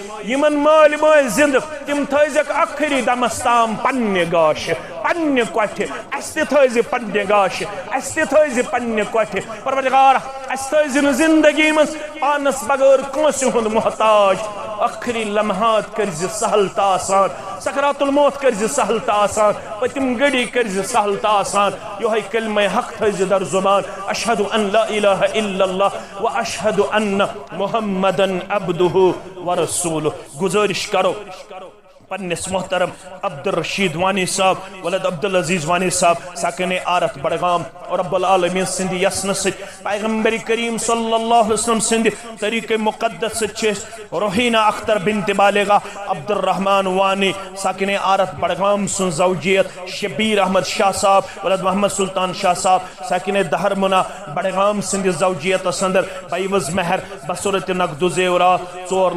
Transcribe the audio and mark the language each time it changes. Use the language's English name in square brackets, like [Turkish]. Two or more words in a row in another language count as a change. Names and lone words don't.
[Kashmiri] یمن مال مال زند تم تھزک آخری دمس تام پنہ گاش پنہ کوٹھ اس تہ تھز پنہ گاش اس تہ تھز پنہ کوٹھ پروردگار اس تھز زندگی من پانس بغیر کانسہ ہند محتاج آخری لمحات کرز سہل تا آسان [Arabic] سکرات الموت [Kashmiri] کرز سہل تا آسان پتم گڑی کرز سہل تا آسان یہ کلمہ حق تھز در زبان اشہد [Arabic] ان لا الہ الا اللہ و اشہد ان محمدن عبدہ ورسولہ [Kashmiri] گزارش کرو پنس محترم [Arabic] عبد الرشید وانی [Kashmiri] صاحب ولد عبد العزیز وانی صاحب ساکن آرت بڑگام اور رب العالمین سند یسن ست پیغمبر کریم صلی اللہ علیہ وسلم سند طریق مقدس ست روحینہ اختر بنت بالغہ عبد الرحمن وانی ساکن آرت بڑگام سن زوجیت شبیر احمد شاہ صاحب ولد محمد سلطان شاہ صاحب ساکن دہرمنا بڑگام سند زوجیت سندر بیوز مہر بصورت نقد زیورات